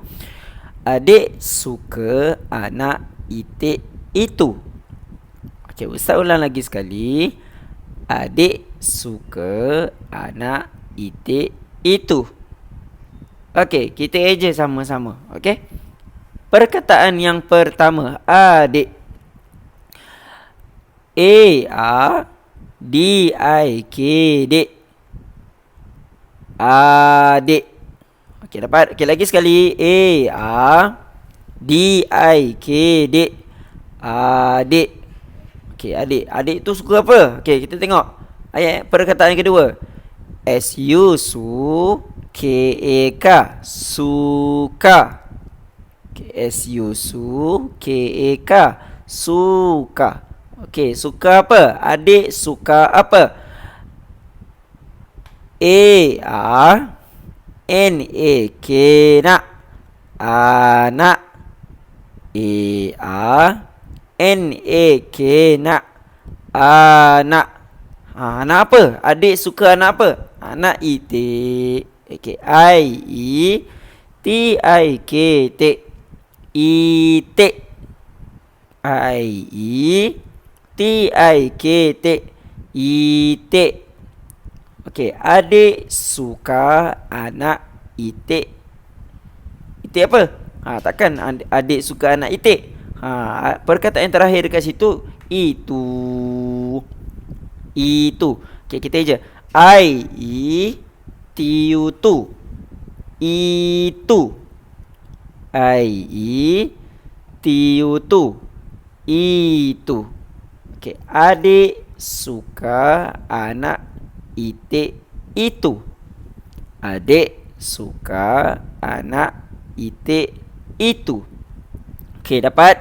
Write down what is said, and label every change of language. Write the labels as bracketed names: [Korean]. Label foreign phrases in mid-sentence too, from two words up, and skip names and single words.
[Malay] Adik suka anak itik itu. Okey, ustaz ulang lagi sekali. Adik suka anak itik itu. Okey, kita eja sama-sama. Okey. Perkataan yang pertama, adik. A-A-D-I-K dik. Adik. Okey, dapat? Okey, lagi sekali. A-A-D-I-K dik. Adik. Okey, adik. Adik tu suka apa? Okey, kita tengok ayat perkataan yang kedua. S-U-S-U-K-A-K. Suka. Okay, S-U-S-U-K-A-K. Suka. Okey, suka apa? Adik suka apa? A-R-N-A-K, nak. Anak. A-R-N-A-K, nak. Anak. Anak apa? Adik suka anak apa? Anak itik. Okay. I-E-T-I-K, tik. Itik. I-E-T-I-K, tik. Itik. Okey, adik suka anak itik. Itik apa? Takkan adik suka anak itik. Perkataan yang terakhir dekat situ itu. Itu. Okey, kita je. I-E-T-U-Tu. Itu. I-E-T-U-Tu. Itu. Okey, adik suka anak itik itu. Adik suka anak itik itu. Okey, dapat?